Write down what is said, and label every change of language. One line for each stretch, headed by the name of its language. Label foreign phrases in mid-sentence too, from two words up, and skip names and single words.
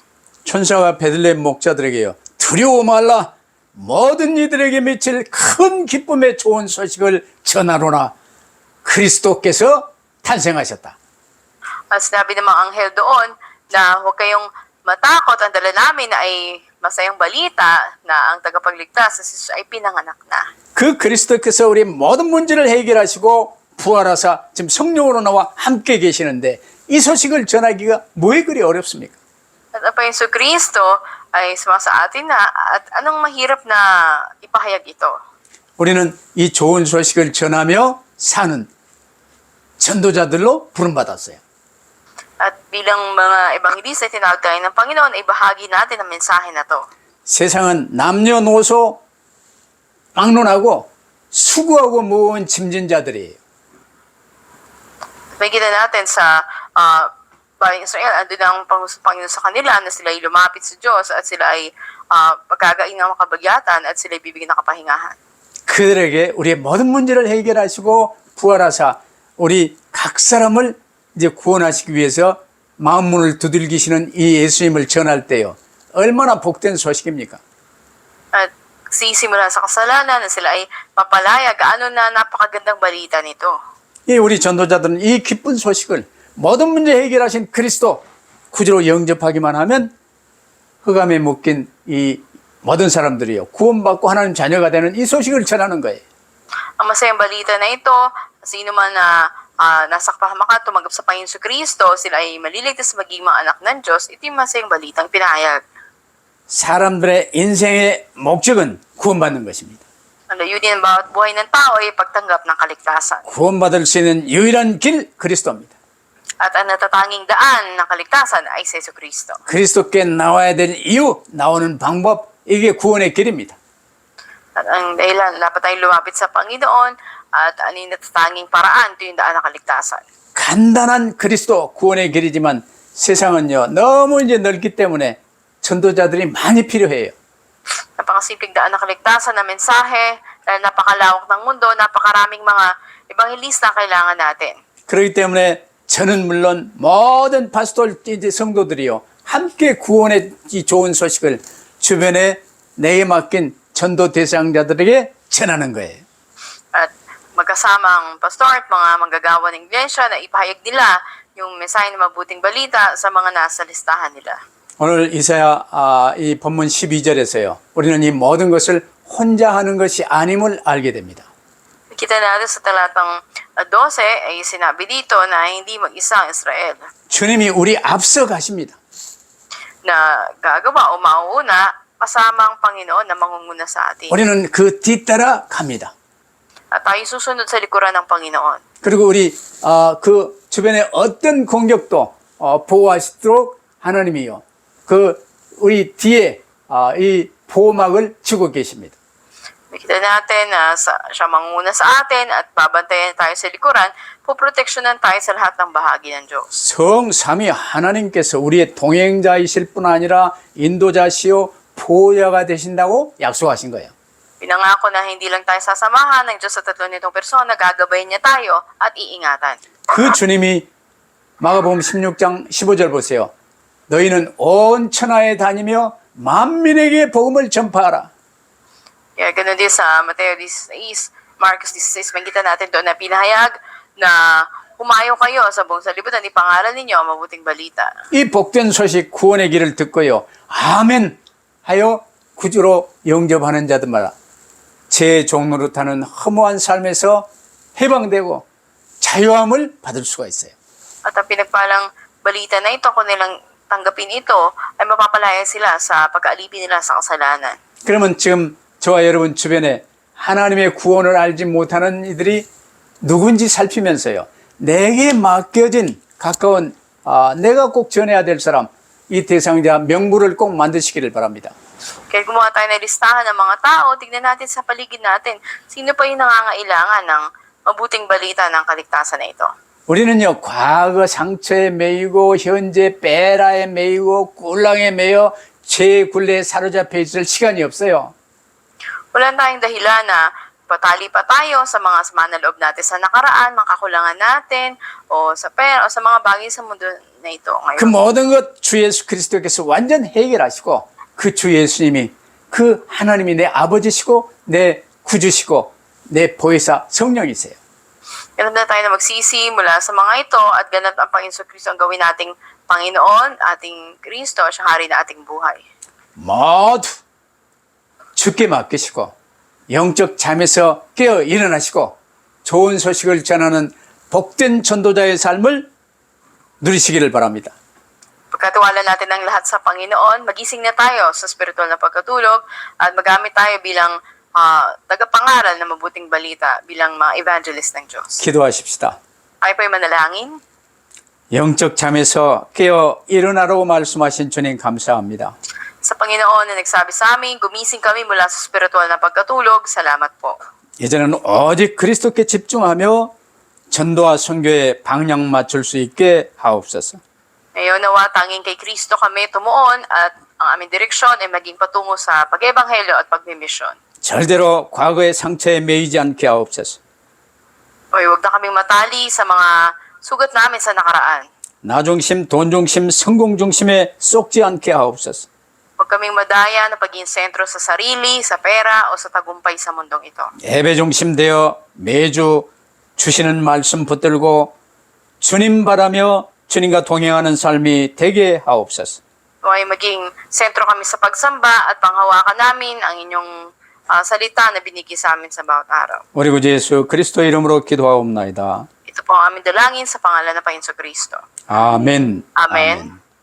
Korean: 천사가 베들레헴 목자들에게요. 두려워 말라. 모든 이들에게 미칠 큰 기쁨의 좋은 소식을 전하노라. 그리스도께서 탄생하셨다.
Filipino: At sinabi ng mga anghel doon na huwag kayong matakot, ang dala namin ay masayang balita na ang tagapagligtas na si Jesus ay pinanganak na.
Korean: 그 그리스도께서 우리 모든 문제를 해결하시고 부활하사 지금 성령으로 나와 함께 계시는데 이 소식을 전하기가 왜 그리 어렵습니까?
Filipino: At ang Panginoon Kristo ay sumasa atin na at anong mahirap na ipahayag ito?
Korean: 우리는 이 좋은 소식을 전하며 사는 전도자들로 부름받았어요.
Filipino: At bilang mga ebanghelista ay tinawag tayo ng Panginoon, ay bahagi natin ang mensahe na to.
Korean: 세상은 남녀노소 막론하고 수고하고 무거운 짐진 자들이에요.
Filipino: Makikita natin sa bayang Israel, andun ang Panginoon sa kanila na sila ay lumapit sa Diyos at sila ay pagkagain ng makabagyatan at sila ay bibigyan ng kapahingahan.
Korean: 그들에게 우리의 모든 문제를 해결하시고 부활하사 우리 각 사람을 이제 구원하시기 위해서 마음문을 두들기시는 이 예수님을 전할 때요. 얼마나 복된 소식입니까?
Filipino: At sisimula sa kasalanan na sila ay mapalaya, gaano na napakagandang balita nito.
Korean: 이 우리 전도자들은 이 기쁜 소식을 모든 문제 해결하신 그리스도 구주로 영접하기만 하면 흑암에 묶인 이 모든 사람들이요. 구원받고 하나님 자녀가 되는 이 소식을 전하는 거예요.
Filipino: Ang masayang balita na ito, sino man na nasa kapahamakan tumanggap sa Panginoon sa Kristo, sila ay maliligtas maging mga anak ng Diyos, ito yung masayang balitang pinahayag.
Korean: 사람들의 인생의 목적은 구원받는 것입니다.
Filipino: Ang layunin ng bawat buhay ng tao ay pagtanggap ng kaligtasan.
Korean: 구원받을 수 있는 유일한 길 그리스도입니다.
Filipino: At ang natatanging daan ng kaligtasan ay si Yesu Kristo.
Korean: 그리스도께 나와야 될 이유, 나오는 방법, 이게 구원의 길입니다.
Filipino: At ang dahilan, dapat tayong lumapit sa Panginoon at ano yung natatanging paraan, ito yung daan ng kaligtasan.
Korean: 간단한 그리스도 구원의 길이지만 세상은요 너무 이제 넓기 때문에 전도자들이 많이 필요해요.
Filipino: Napakasimpleng daan ng kaligtasan na mensahe, dahil napakalawak ng mundo, napakaraming mga ebanghelista kailangan natin.
Korean: 그렇기 때문에 저는 물론 모든 파스톨 이제 성도들이요 함께 구원의 이 좋은 소식을 주변에 내게 맡긴 전도 대상자들에게 전하는 거예요.
Filipino: At magkasama ang pastor at mga manggagawa ng iglesia na ipahayag nila yung mensahe ng mabuting balita sa mga nasa listahan nila.
Korean: 오늘 이사야 이 본문 12절에서요. 우리는 이 모든 것을 혼자 하는 것이 아님을 알게 됩니다.
Filipino: Kita natin sa talatang 12 ay sinabi dito na hindi mag-isa ang Israel
Korean: 주님이 우리 앞서 가십니다.
Filipino: na gagawa o mauuna kasama ang Panginoon na mangunguna sa atin.
Korean: 우리는 그 뒤따라 갑니다.
Filipino: At tayo susunod sa likuran ng Panginoon.
Korean: 그리고 우리 그 주변에 어떤 공격도 보호하시도록 하나님이요. 그 우리 뒤에 이 보호막을 주고 계십니다.
Filipino: Nakita natin na siya manguna sa atin at babantayan tayo sa likuran, poproteksyonan tayo sa lahat ng bahagi ng Diyos.
Korean: 성삼위 하나님께서 우리의 동행자이실 뿐 아니라 인도자시요 보호자가 되신다고 약속하신 거예요.
Filipino: Pinangako na hindi lang tayo sasamahan ng Diyos sa tatlo nitong persona, gagabayin niya tayo at iingatan.
Korean: 그 주님이 마가복음 16장 15절 보세요. 너희는 온 천하에 다니며 만민에게 복음을 전파하라.
Filipino: Kaya ganun din sa Mateo 16, Marcos 16, makikita natin doon na pinahayag na Humayo kayo sa buong sanlibutan, ipangaral ninyo ang mabuting balita.
Korean: 이 복된 소식 구원의 길을 듣고요. 아멘 하여 구주로 영접하는 자들마다 제 종로로 타는 허무한 삶에서 해방되고 자유함을 받을 수가 있어요.
Filipino: At ang pinagpalang balita na ito, kung nilang tanggapin ito, ay mapapalaya sila sa pagkaalipin nila sa kasalanan.
Korean: 그러면 지금 저와 여러분 주변에 하나님의 구원을 알지 못하는 이들이 누군지 살피면서요. 내게 맡겨진 가까운 내가 꼭 전해야 될 사람, 이 대상자 명부를 꼭 만드시기를 바랍니다.
Filipino: Kaya gumawa tayo ng listahan ng mga tao, tignan natin sa paligid natin, sino pa yung nangangailangan ng mabuting balita ng kaligtasan na ito.
Korean: 우리는요, 과거 상처에 매이고 현재 베라에 매이고 꿀랑에 매여 죄의 굴레에 사로잡혀 있을 시간이 없어요.
Filipino: Wala tayong dahilan na patali pa tayo sa mga sama na loob natin sa nakaraan, mga kakulangan natin, o sa pera, o sa mga bagay sa mundo na ito 그 ngayon.
Korean: 모든 것 주 예수 그리스도께서 완전 해결하시고 그 주 예수님이 그 하나님이 내 아버지시고 내 구주시고 내 보혜사 성령이세요.
Filipino: Ganap na tayo na magsisi mula sa mga ito at ganap ang Panginoon Kristo ang gawin nating Panginoon, ating Kristo, siya hari na ating buhay.
Korean: 모두 주께 맡기시고 영적 잠에서 깨어 일어나시고 좋은 소식을 전하는 복된 전도자의 삶을 누리시기를 바랍니다.
Filipino: Pagkatiwala natin ang lahat sa Panginoon, magising na tayo sa spiritual na pagkatulog at magamit tayo bilang tagapangaral ng mabuting balita, bilang mga evangelist ng Diyos.
Korean: 기도하십시다.
Filipino: Tayo po'y manalangin.
Korean: 영적 잠에서 깨어 일어나라고 말씀하신 주님 감사합니다.
Filipino: Sa Panginoon na nagsabi sa amin, gumising kami mula sa spiritual na pagkatulog. Salamat po.
Korean: 이제는 오직 그리스도께 집중하며 전도와 선교에 방향 맞출 수 있게 하옵소서.
Filipino: Ngayon nawa tanging kay Kristo kami tumuon at ang aming direksyon ay maging patungo sa pag-ebanghelyo at pagmimisyon.
Korean: 절대로 과거의 상처에 매이지 않게 하옵소서.
Filipino: O huwag na kaming matali sa mga sugat namin sa nakaraan.
Korean: 나 중심, 돈 중심, 성공 중심에 쏙지 않게 하옵소서.
Filipino: Huwag kaming madaya na paging sentro sa sarili, sa pera o sa tagumpay sa mundong ito.
Korean: 예배 중심 되어 매주 주시는 말씀 붙들고 주님 바라며 주님과 동행하는 삶이 되게 하옵소서.
Filipino: O ay maging sentro kami sa pagsamba at panghawakan namin ang inyong salita na binigay sa amin sa bawat araw.
Korean: 우리 구주 예수 그리스도 이름으로 기도하옵나이다.
Filipino: Ito po ang aming dalangin sa pangalan ng Panginoon Kristo.
Korean: 아멘.
Filipino: Amen.